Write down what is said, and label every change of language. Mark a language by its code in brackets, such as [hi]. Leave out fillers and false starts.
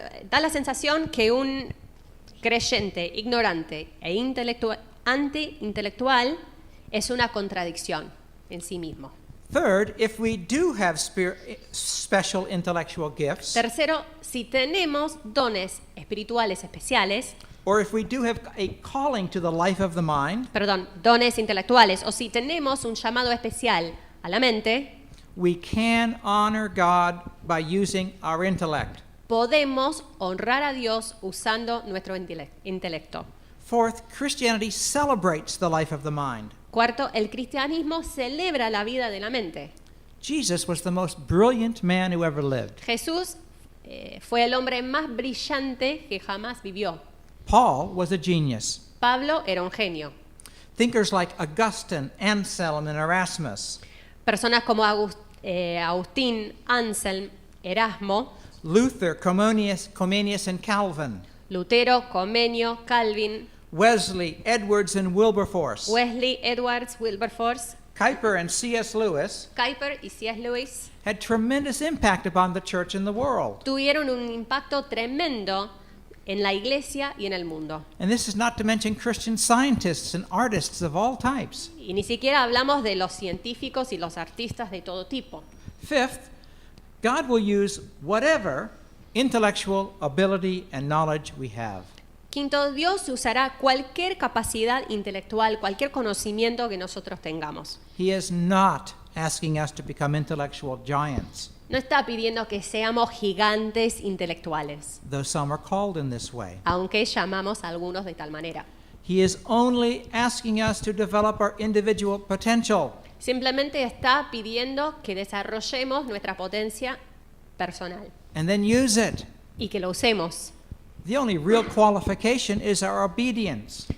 [es] Da la sensación que un creyente, ignorante e anti-intelectual es una contradicción en sí mismo. [en] Third, if we do have special intellectual gifts, [es] Tercero, si tenemos dones espirituales especiales, [en] or if we do have a calling to the life of the mind, [es] dones intelectuales, o si tenemos un llamado especial a la mente, [en] we can honor God by using our intellect. [es] podemos honrar a Dios usando nuestro intelecto. [en] Fourth, Christianity celebrates the life of the mind. [es] Cuarto, el cristianismo celebra la vida de la mente. [en] Jesus was the most brilliant man who ever lived. [es] Jesús fue el hombre más brillante que jamás vivió. [en] Paul was a genius. [es] Pablo era un genio. [en] Thinkers like Augustine, Anselm, and Erasmus, [es] Personas como Agustín, Anselm, Erasmo, [en] Luther, Comenius, and Calvin, [es] Lutero, Comenio, Calvin, [en] Wesley, Edwards, and Wilberforce, [es] Wesley, Edwards, Wilberforce, [en] Kuyper, and C.S. Lewis [es] Kuyper y C.S. Lewis [en] had tremendous impact upon the church and the world. [es] tuvieron un impacto tremendo en la iglesia y en el mundo. [en] And this is not to mention Christian scientists and artists of all types. [es] Y ni siquiera hablamos de los científicos y los artistas de todo tipo. [en] Fifth, God will use whatever intellectual ability and knowledge we have. [es] Quinto, Dios usará cualquier capacidad intelectual, cualquier conocimiento que nosotros tengamos. [en] He is not asking us to become intellectual giants, [es] No está pidiendo que seamos gigantes intelectuales, [en] though some are called in this way. [es] aunque llamamos a algunos de tal manera. [en] He is only asking us to develop our individual potential. [es] Simplemente está pidiendo que desarrollemos nuestra potencia personal [en] And then use it. [es] y que lo usemos. [en] The only real qualification is our obedience.